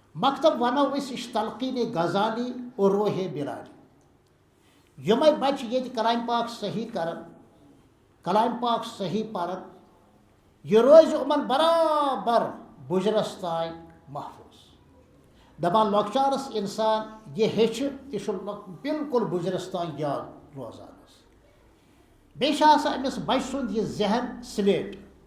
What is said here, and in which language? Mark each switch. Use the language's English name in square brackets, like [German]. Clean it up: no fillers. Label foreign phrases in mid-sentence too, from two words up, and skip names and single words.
[Kashmiri] مکتب ونو أسۍ یہِ چھِ [Urdu] تلقیٖن غزالی اور روح بلالی [Kashmiri] یِمے بچہِ ییٚتہِ کلام پاک صحیح کران کلام پاک صحیح پران یہِ روزِ یِمن برابر بُجرس تانۍ محفوٗظ دپان لۄکچارس اِنسان یہِ ہیٚچھِ تہِ چھُ بالکُل بُجرس تانۍ یاد روزان بیٚیہِ چھِ آسان أمِس بچہِ سُنٛد یہِ ذہن سلیٹ